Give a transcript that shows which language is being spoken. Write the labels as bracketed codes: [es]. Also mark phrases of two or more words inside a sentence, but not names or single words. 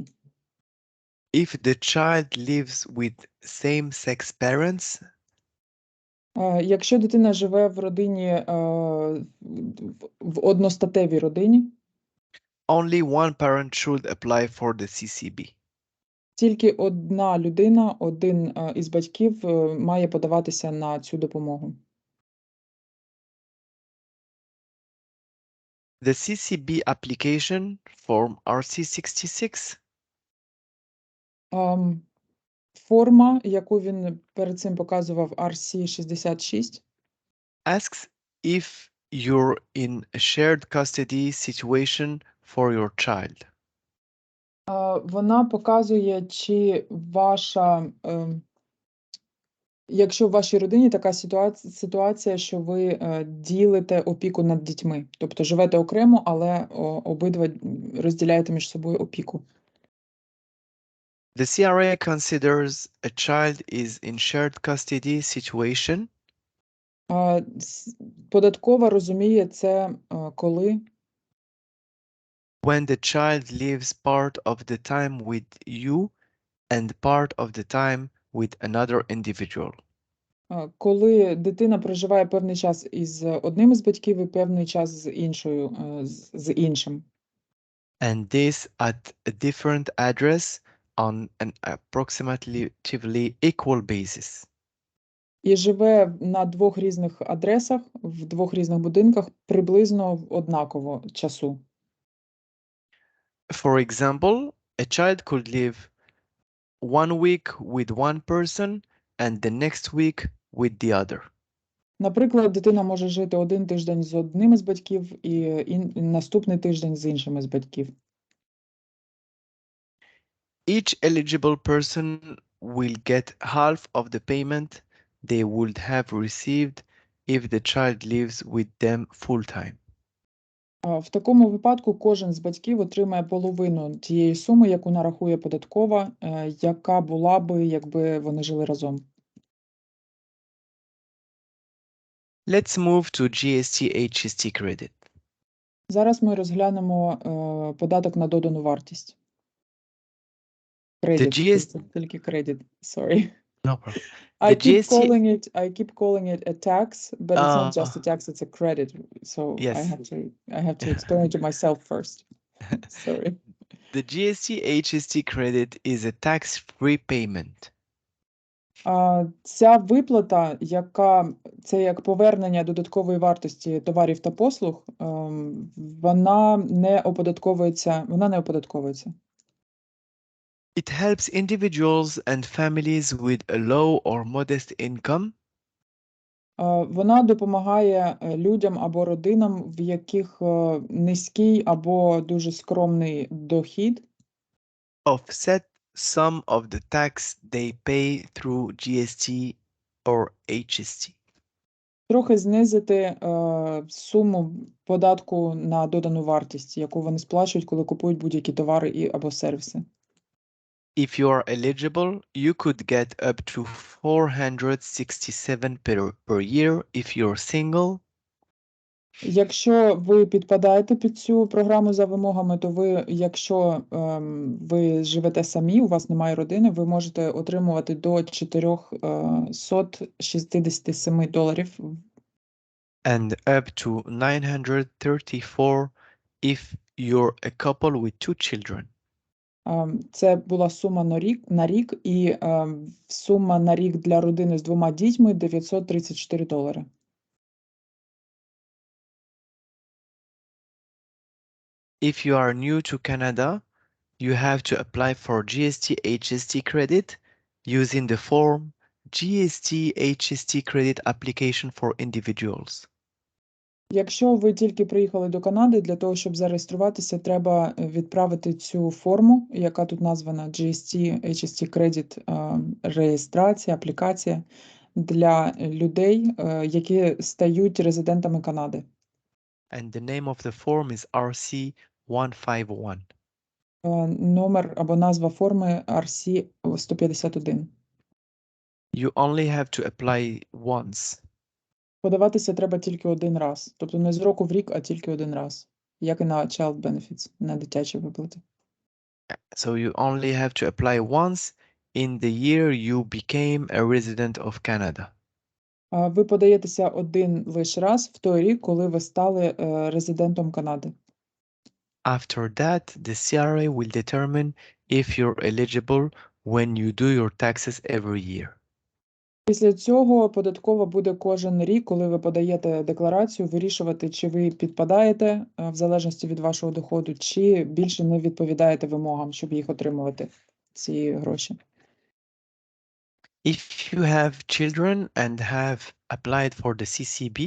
[en] If the child lives with same-sex parents, [uk] Якщо дитина живе в родині, в одностатевій родині, [en] only one parent should apply for the CCB. [uk] тільки одна людина, один із батьків має подаватися на цю допомогу. [en] The CCB application form RC66 [uk] Форма, яку він перед цим показував, RC66, [en] asks if you're in a shared custody situation for your child. [uk] вона показує, чи якщо в вашій родині така ситуація, що ви ділите опіку над дітьми, тобто живете окремо, але обидва розділяєте між собою опіку. [en] The CRA considers a child is in shared custody situation [uk] Податкова розуміє це, коли [en] when the child lives part of the time with you and part of the time with another individual. [uk] Коли дитина проживає певний час із одним із батьків і певний час з іншим. [en] And this at a different address on an approximately equal basis. [uk] І живе на двох різних адресах, в двох різних будинках приблизно однаково часу. [en] For example, a child could live 1 week with one person and the next week with the other. [uk] Наприклад, дитина може жити один тиждень з одним із батьків і наступний тиждень з іншим із батьків. [en] Each eligible person will get half of the payment they would have received if the child lives with them full-time. [uk] В такому випадку кожен з батьків отримає половину тієї суми, яку нарахує податкова, яка була би, якби вони жили разом. [en] Let's move to GST-HST credit. [uk] Зараз ми розглянемо податок на додану вартість. Кредит, тільки кредит, [en] sorry. No problem. I keep calling it a tax, but it's not just a tax, it's a credit. So yes. I have to explain it to myself first. Sorry. The GST-HST credit is a tax-free payment. [uk] Ця виплата, це як повернення додаткової вартості товарів та послуг, вона не оподатковується. [en] It helps individuals and families with a low or modest income [uk] Вона допомагає людям або родинам, в яких низький або дуже скромний дохід, [en] offset some of the tax they pay through GST or HST. [uk] Трохи знизити суму податку на додану вартість, яку вони сплачують, коли купують будь-які товари або сервіси. [en] If you are eligible, you could get up to $467 per year if you're single. [uk] Якщо ви підпадаєте під цю програму за вимогами, то якщо ви живете самі, у вас немає родини, ви можете отримувати до $467 [en] And up to $934 if you're a couple with 2 children. [uk] Це була сума на рік, і сума на рік для родини з 2 дітьми $934. [en] If you are new to Canada, you have to apply for GST-HST credit using the form GST-HST credit application for individuals. [uk] Якщо ви тільки приїхали до Канади, для того, щоб зареєструватися, треба відправити цю форму, яка тут названа [en] GST, HST Credit, [uk] реєстрація, аплікація для людей, які стають резидентами Канади. [en] And the name of the form is RC-151. [uk] Номер або назва форми RC-151. [en] You only have to apply once. [uk] Подаватися треба тільки один раз. Тобто не з року в рік, а тільки один раз. Як і на [en] Child Benefits, [uk] на дитячі виплати. [en] So you only have to apply once in the year you became a resident of Canada. [uk] Ви подаєтеся один лише раз в той рік, коли ви стали резидентом Канади. [en] After that, the CRA will determine if you're eligible when you do your taxes every year. [uk] Після цього податкова буде кожен рік, коли ви подаєте декларацію, вирішувати, чи ви підпадаєте в залежності від вашого доходу, чи більше не відповідаєте вимогам, щоб їх отримувати, ці гроші. [en] If you have children and have applied for the CCB,